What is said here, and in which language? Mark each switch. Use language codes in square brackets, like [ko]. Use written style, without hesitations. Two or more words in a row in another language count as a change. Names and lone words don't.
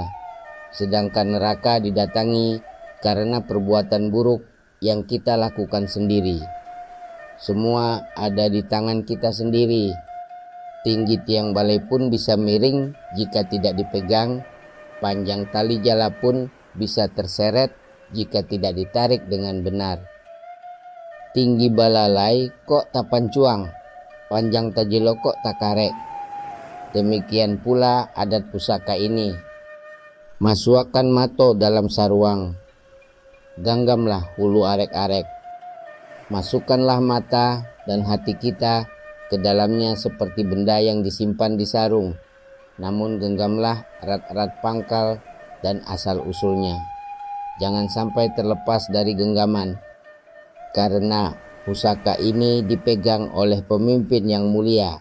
[id] Sedangkan neraka didatangi karena perbuatan buruk yang kita lakukan sendiri. Semua ada di tangan kita sendiri. Tinggi tiang balai pun bisa miring jika tidak dipegang. Panjang tali jala pun bisa terseret jika tidak ditarik dengan benar. [min] Tinggi balalai kok tak pancuang, panjang tajelo kok tak karek. [id] Demikian pula adat pusaka ini. [min] Masukkan mato dalam saruang, genggamlah hulu arek-arek. [id] Masukkanlah mata dan hati kita ke dalamnya seperti benda yang disimpan di sarung. Namun genggamlah erat-erat pangkal dan asal-usulnya. Jangan sampai terlepas dari genggaman, karena pusaka ini dipegang oleh pemimpin yang mulia.